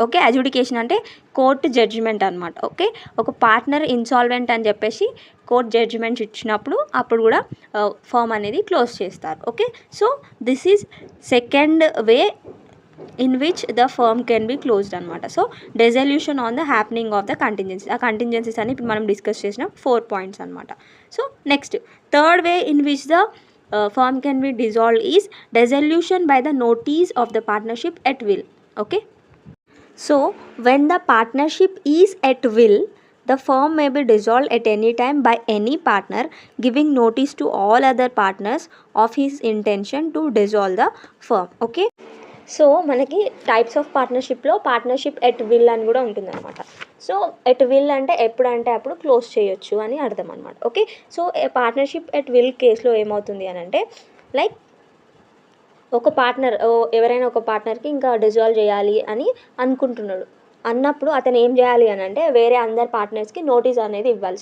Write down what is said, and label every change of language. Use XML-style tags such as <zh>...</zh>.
<te>Okay, adjudication అంటే court judgement అనమాట. Okay, ఒక పార్ట్నర్ ఇన్సాల్వెంట్ అని చెప్పేసి కోర్ట్ జడ్జిమెంట్ ఇచ్చినప్పుడు అప్పుడు కూడా ఫర్మ్ అనేది క్లోజ్ చేస్తారు.</te> <en>Okay, so this is second way in which the firm can be closed అనమాట. So dissolution on the happening of the contingencies.</en> <te>ఆ కంటింజెన్సీస్ అని ఇప్పుడు మనం డిస్కస్ చేసిన 4 పాయింట్స్ అనమాట.</te> <en>So next third way in which the firm can be dissolved is dissolution by the notice of the partnership at will. Okay, so when the partnership is at will, the firm may be dissolved at any time by any partner giving notice to all other partners of his intention to dissolve the firm.</en> <te>Okay, so మనకి types of పార్ట్నర్షిప్లో partnership at will అని కూడా ఉంటుందన్నమాట. So at will అంటే ఎప్పుడంటే అప్పుడు close చేయొచ్చు అని అర్థం అనమాట. Okay, so partnership at will కేసులో ఏమవుతుంది అని అంటే లైక్ ఒక పార్ట్నర్ ఎవరైనా ఒక పార్ట్నర్కి ఇంకా డిజాల్వ్ చేయాలి అని అనుకుంటున్నాడు అన్నప్పుడు అతను ఏం చేయాలి అని అంటే వేరే అందరు పార్ట్నర్స్కి నోటీస్ అనేది ఇవ్వాలి.</te>